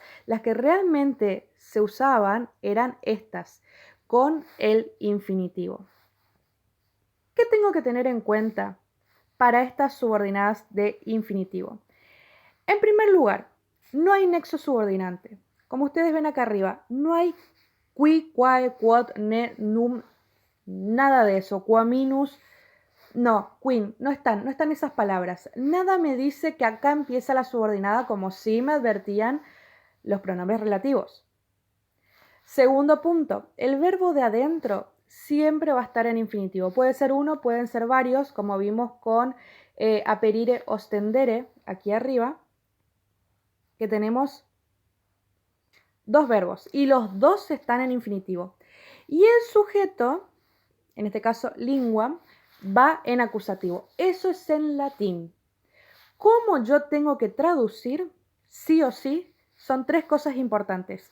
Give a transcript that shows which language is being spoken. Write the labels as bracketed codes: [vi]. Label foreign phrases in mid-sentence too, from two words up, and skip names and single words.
[es] Las que realmente se usaban eran estas, con el infinitivo. ¿Qué tengo que tener en cuenta para estas subordinadas de infinitivo? En primer lugar, no hay nexo subordinante. Como ustedes ven acá arriba, no hay [la] qui, quae, quod, ne, num, [es] nada de eso, quaminus, no, quin, no están esas palabras. Nada me dice que acá empieza la subordinada como si me advertían los pronombres relativos. Segundo punto, el verbo de adentro siempre va a estar en infinitivo. Puede ser uno, pueden ser varios, como vimos con [la] aperire, ostendere, [es] aquí arriba, que tenemos dos verbos y los dos están en infinitivo. Y el sujeto, en este caso lingua, va en acusativo. Eso es en latín. ¿Cómo yo tengo que traducir? Sí o sí, son tres cosas importantes.